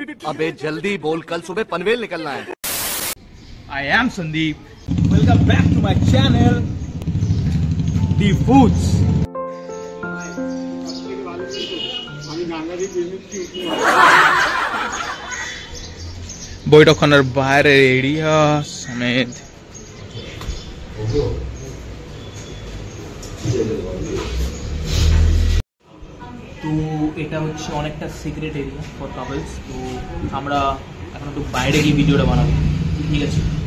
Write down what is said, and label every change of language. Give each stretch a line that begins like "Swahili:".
Hindi: अबे जल्दी बोल, कल सुबह पनवेल निकलना है।
English: I am Sandeep. Welcome back to my channel, The Foods.
Bangla: বৈঠকখানার বাইরের এরিয়া সমেত তো এটা হচ্ছে অনেকটা সিক্রেট এরিয়া ফর কাপলস। তো আমরা এখন একটু বাইরে গিয়ে ভিডিওটা বানাবো, ঠিক আছে?